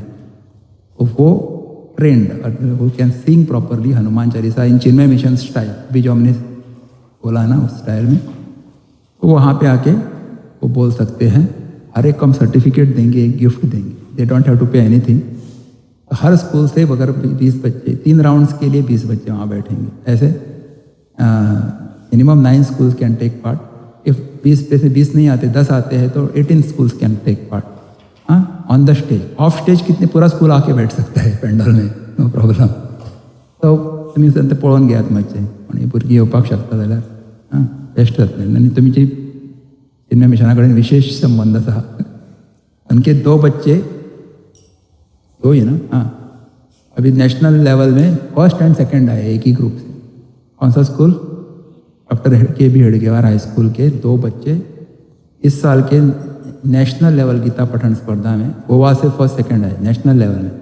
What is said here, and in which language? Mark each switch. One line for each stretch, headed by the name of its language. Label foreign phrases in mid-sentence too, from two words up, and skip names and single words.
Hindi: तो वो ट्रेंड, वो
English: can sing properly Hanuman Chalisa in Chinmay Mission style,
Hindi: भी जो हमने बोला ना उस स्टाइल में, तो वहाँ पे आके वो बोल सकते हैं. हर एक को हम सर्टिफिकेट देंगे, एक गिफ्ट देंगे.
English: they don't have to pay anything.
Hindi: हर स्कूल से अगर 20 बच्चे, 3 राउंड्स के लिए 20 बच्चे वहाँ बैठेंगे.
English: ऐसे minimum 9 schools can take part.
Hindi: इफ 20 पे से 20 नहीं आते, 10 आते हैं तो 18
English: schools can take part. हाँ, on the stage. off stage
Hindi: कितने, पूरा स्कूल आके बैठ सकता है पेंडल में,
English: no problem.
Konkani: तो तुम्ही संत पळून घेयात मातशें, पण ही भुरगीं येवपाक शकता जाल्यार बेस्ट जातलें. आनी तुमची चिन्मय मिशना कडेन विशेष संबंध आसा.
Hindi: उनके 2 बच्चे, 2 ही ना, हाँ, अभी
English: national level
Hindi: में
English: 1st and 2nd
Hindi: आए एक ही ग्रुप से. कौन सा स्कूल? डॉक्टर KB हेडगेवार हाई स्कूल के 2 बच्चे इस साल के
English: national level
Hindi: गीता पठन स्पर्धा में गोवा से 1st 2nd आए
English: national level
Hindi: में.